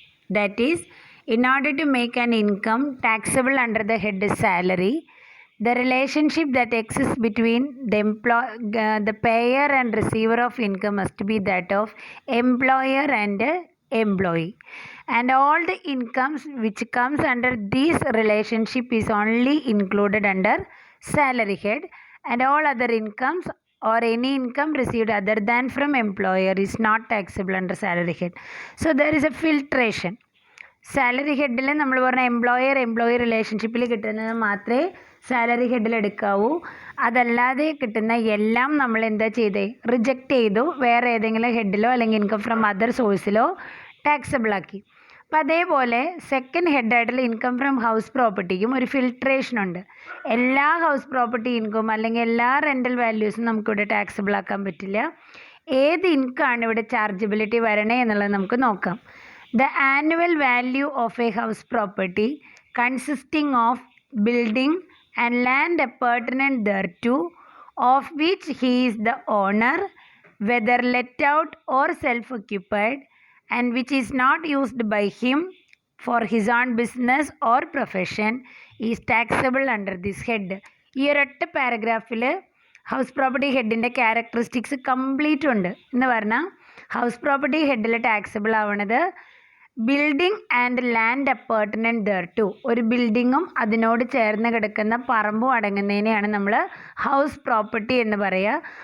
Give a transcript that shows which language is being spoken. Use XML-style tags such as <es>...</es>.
<en>That is, in order to make an income taxable under the head salary, the relationship that exists between the payer and receiver of income must be that of employer and employee, and all the incomes which comes under this relationship is only included under salary head, and all other incomes or any income received other than from employer is not taxable under salary head. So there is a filtration.</en> <ml>Salary ഹെഡിൽ നമ്മൾ പറഞ്ഞ employee റിലേഷൻഷിപ്പിൽ കിട്ടുന്നത് മാത്രമേ salary ഹെഡിൽ എടുക്കാവൂ. അതല്ലാതെ കിട്ടുന്ന എല്ലാം നമ്മൾ എന്താ ചെയ്തേ, റിജക്റ്റ് ചെയ്തു, വേറെ ഏതെങ്കിലും ഹെഡിലോ അല്ലെങ്കിൽ ഇൻകം ഫ്രം അതർ സോഴ്സിലോ ടാക്സബിൾ ആക്കി. അപ്പം അതേപോലെ സെക്കൻഡ് ഹെഡായിട്ടുള്ള ഇൻകം ഫ്രം ഹൗസ് പ്രോപ്പർട്ടിക്കും ഒരു ഫിൽട്രേഷനുണ്ട്. എല്ലാ ഹൗസ് പ്രോപ്പർട്ടി ഇൻകം അല്ലെങ്കിൽ എല്ലാ റെൻ്റൽ വാല്യൂസും നമുക്കിവിടെ ടാക്സബിൾ ആക്കാൻ പറ്റില്ല. ഏത് ഇൻകമാണ് ഇവിടെ ചാർജബിലിറ്റി വരണേ എന്നുള്ളത് നമുക്ക് നോക്കാം.</ml> <en>The annual value of a house property consisting of building and land appurtenant thereto, of which he is the owner, whether let out or self-occupied, and which is not used by him for his own business or profession, is taxable under this head.</en> <ml>ഈ ഒരൊറ്റ പാരഗ്രാഫിൽ house property ഹെഡിൻ്റെ characteristics complete ഉണ്ട് എന്ന് പറഞ്ഞാൽ, house property ഹെഡിൽ taxable ആവണത്</ml> <en>building and land appurtenant thereto,</en> <ml>ഒരു ബിൽഡിങ്ങും അതിനോട് ചേർന്ന് കിടക്കുന്ന പറമ്പും അടങ്ങുന്നതിനെയാണ് നമ്മൾ ഹൗസ് പ്രോപ്പർട്ടി എന്ന് പറയുക.</ml>